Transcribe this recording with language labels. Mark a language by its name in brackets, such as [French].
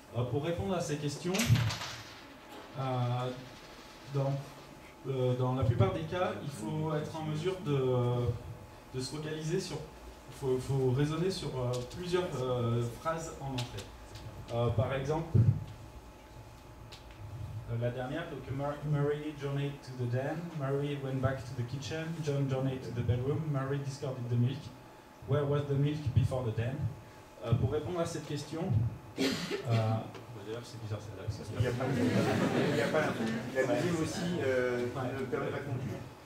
[French] Pour répondre à ces questions, dans la plupart des cas, il faut être en mesure de se focaliser sur... Il faut raisonner sur plusieurs phrases en entrée. Par exemple, la dernière, donc [English] Mary journeyed to the den, Mary went back to the kitchen, John journeyed to the bedroom, Mary discarded the milk. Where was the milk before the den? [French] Pour répondre à cette question, d'ailleurs c'est bizarre celle-là. Il n'y a pas la deuxième aussi ne permet pas de conclure.